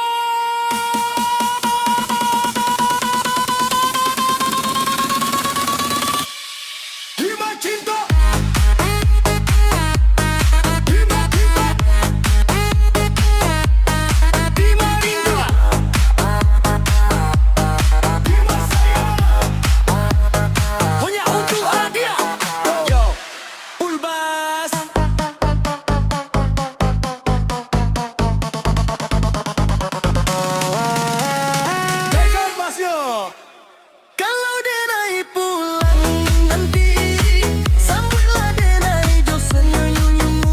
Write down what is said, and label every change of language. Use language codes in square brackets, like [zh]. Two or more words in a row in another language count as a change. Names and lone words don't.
[min] Dima cinta, Dima cinta, Dima rindu, Dima sayang, [id] hanya untuk hadiah. [en] Yo, full bass. [min] Pegang bassnya. Kalau denai pulang nanti, sambutlah denai jo senyum-senyummu.